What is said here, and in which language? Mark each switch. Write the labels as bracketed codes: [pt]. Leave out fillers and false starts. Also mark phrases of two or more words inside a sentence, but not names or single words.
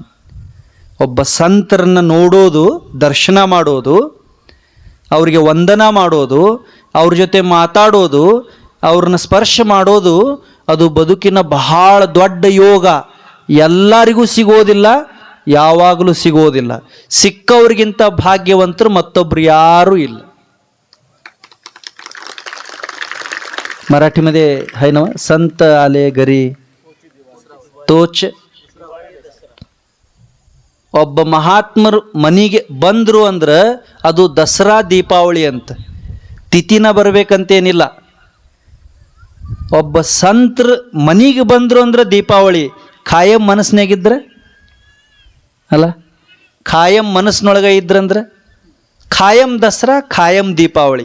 [kn] ಒಬ್ಬ ಸಂತರನ್ನು ನೋಡೋದು, ದರ್ಶನ ಮಾಡೋದು, ಅವರಿಗೆ ವಂದನ ಮಾಡೋದು, ಅವ್ರ ಜೊತೆ ಮಾತಾಡೋದು, ಅವ್ರನ್ನ ಸ್ಪರ್ಶ ಮಾಡೋದು, ಅದು ಬದುಕಿನ ಬಹಳ ದೊಡ್ಡ ಯೋಗ. ಎಲ್ಲರಿಗೂ ಸಿಗೋದಿಲ್ಲ, ಯಾವಾಗಲೂ ಸಿಗೋದಿಲ್ಲ. ಸಿಕ್ಕವ್ರಿಗಿಂತ ಭಾಗ್ಯವಂತರು ಮತ್ತೊಬ್ರು ಯಾರೂ ಇಲ್ಲ. [mr] मराठीमध्ये आहे ना, संत आले घरी तोच. [kn] ಒಬ್ಬ ಮಹಾತ್ಮರು ಮನೆಗೆ ಬಂದರು ಅಂದ್ರೆ ಅದು ದಸರಾ ದೀಪಾವಳಿ ಅಂತ, ತಿಥಿನ ಬರಬೇಕಂತೇನಿಲ್ಲ. ಒಬ್ಬ ಸಂತರ ಮನೆಗೆ ಬಂದರು ಅಂದ್ರೆ ದೀಪಾವಳಿ. ಖಾಯಂ ಮನಸ್ಸಿನಾಗಿದ್ರೆ ಅಲ್ಲ, ಖಾಯಂ ಮನಸ್ಸಿನೊಳಗೆ ಇದ್ರಂದ್ರೆ ಖಾಯಂ ದಸರಾ, ಖಾಯಂ ದೀಪಾವಳಿ.